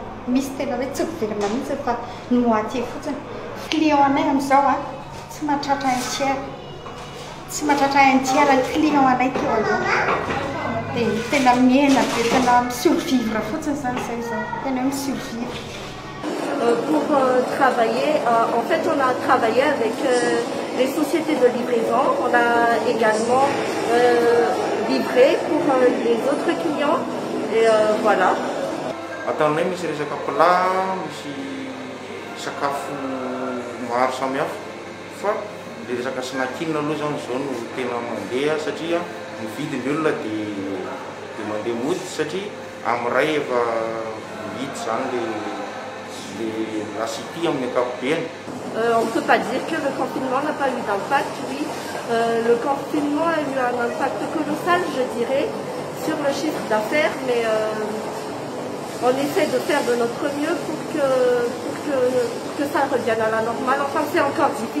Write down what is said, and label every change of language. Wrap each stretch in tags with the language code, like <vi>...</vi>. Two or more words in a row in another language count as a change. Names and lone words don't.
<mg>Misy tena hoe tsy miverina mihitsy fa ny moitié fotsiny. Client anay amin'izao tsy mahatratra</mg> <fr>un tiers.</fr> <mg>Tsy mahatratra</mg> <fr>un tiers</fr> <mg>ny client anay teo aloha. Dia tena mihena be, tena mi-survivre fotsiny zany zay zao. Tena mi-survivre.</mg> <fr>Pour travailler, en fait on a travaillé avec les sociétés de livraison. On a également livré pour les autres clients. Et voilà.</fr> <mg>Ataonay misy resaka plat, misy sakafo maro samihafa fa le resaka snackina aloha zany zao no tena mandeha satria ny vidin'ny olona dia mandeha mody satria amin'ny ray efa mihidy zany le lasity amin'ny ankapobeny.</mg> <fr>On ne peut pas dire que le confinement n'a pas eu d'impact, oui. Le confinement a eu un impact colossal, je dirais, sur le chiffre d'affaires, mais on essaie de faire de notre mieux pour que ça revienne à la normale.</fr>